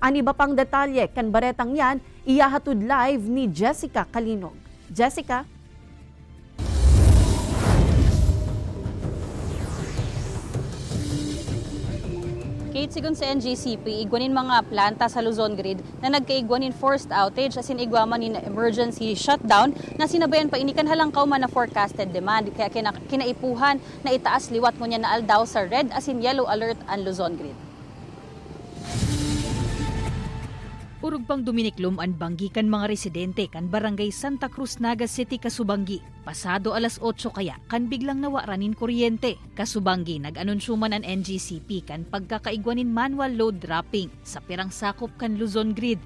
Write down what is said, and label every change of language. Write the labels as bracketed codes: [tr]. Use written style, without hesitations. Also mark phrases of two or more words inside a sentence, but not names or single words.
[bik] Ang iba pang detalye kan baretang yan iyahatod live ni Jessica Kalinog. Jessica? Kate, sigun sa NGCP, igwanin mga planta sa Luzon Grid na nagkaigwanin [en] forced outage [bik] as in igwaman in [en] emergency shutdown [bik] na sinabayan pa inikan halangkaw man na [en] forecasted demand. [bik] Kaya kinaipuhan na itaas liwat ngunya na aldaw sa red as in [en] yellow alert [bik] ang Luzon Grid. Urog pang duminiklom ang banggi kan mga residente kan Barangay Santa Cruz, Naga City, Kasubanggi. Pasado alas 8 kaya kan biglang nawaranin kuryente. Kasubanggi nag-anunsyo man ang NGCP kan pagkakaigwanin [en] manual load dropping [bik] sa pirang sakop kan Luzon Grid.